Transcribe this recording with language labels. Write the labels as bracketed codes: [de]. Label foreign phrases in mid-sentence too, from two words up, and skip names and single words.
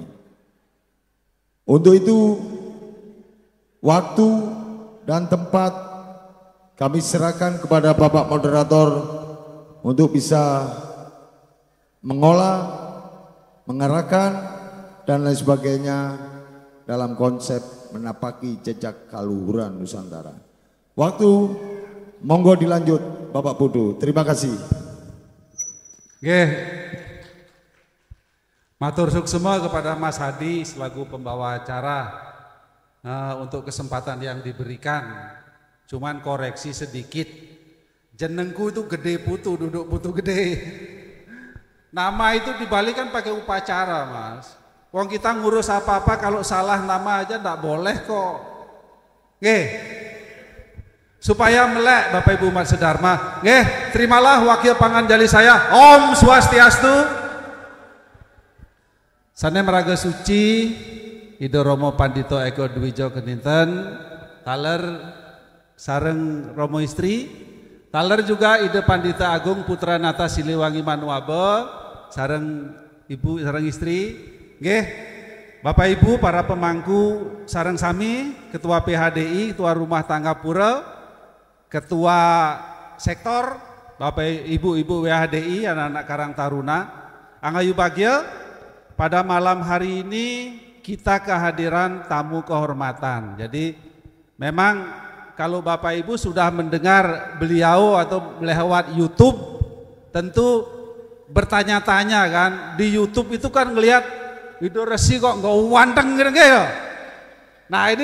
[id] Untuk itu waktu dan tempat kami serahkan kepada Bapak moderator untuk bisa mengolah, mengarahkan dan lain sebagainya dalam konsep menapaki jejak kaluhuran Nusantara. Waktu monggo dilanjut Bapak Putu. Terima kasih. Oke. [ban] Matur suksema [id] kepada Mas Hadi selaku pembawa acara untuk kesempatan yang diberikan. Cuman koreksi sedikit. Jenengku itu Gede Putu, duduk Putu Gede. Nama itu dibalikan pakai upacara, Mas. Wong kita ngurus apa-apa kalau salah nama aja ndak boleh kok. Nggih. Supaya melek Bapak Ibu umat sedharma. Nggih, terimalah wakil panganjali saya. [sa] Om Swastiastu. [ban] Sane meraga suci Ido Romo Pandito Eko Dwijo Keninten, taler sareng Romo istri. Taler juga Ide Pandita Agung Putra Nata Siliwangi Manuabe sareng ibu sareng istri. [id] Nggih, Bapak Ibu para pemangku [ban] sareng sami, [id] Ketua PHDI, Ketua Rumah Tangga Pura, Ketua Sektor, Bapak Ibu WHDI, anak-anak Karang Taruna, [ban] Angayu Bagya. [id] Pada malam hari ini kita kehadiran tamu kehormatan. Jadi memang kalau Bapak Ibu sudah mendengar beliau atau lewat YouTube, tentu bertanya-tanya kan, di YouTube itu kan ngelihat itu resi kok nggak wanteng gitu ya.